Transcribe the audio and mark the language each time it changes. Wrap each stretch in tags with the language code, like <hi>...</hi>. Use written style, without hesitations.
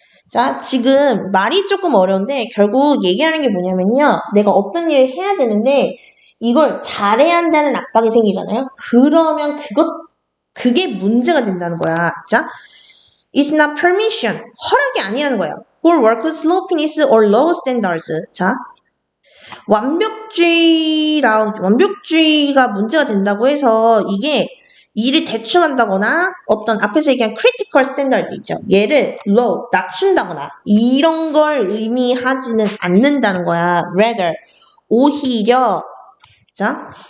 <ko>자, 지금 말이 조금 어려운데 결국 얘기하는 게 뭐냐면요. 내가 어떤 일을 해야 되는데 이걸 잘해야 한다는 압박이 생기잖아요. 그러면 그게 문제가 된다는 거야.</ko> <en>자, It's not permission.</en> <ko>허락이 아니라는 거예요.</ko> <en>For work sloppiness or low standards.</en> <ko>자, 완벽주의가 문제가 된다고 해서 이게 일을 대충 한다거나 어떤 앞에서 얘기한 critical standard 있죠. 얘를 low, 낮춘다거나 이런 걸 의미하지는 않는다는 거야. Rather, 오히려 자,</ko>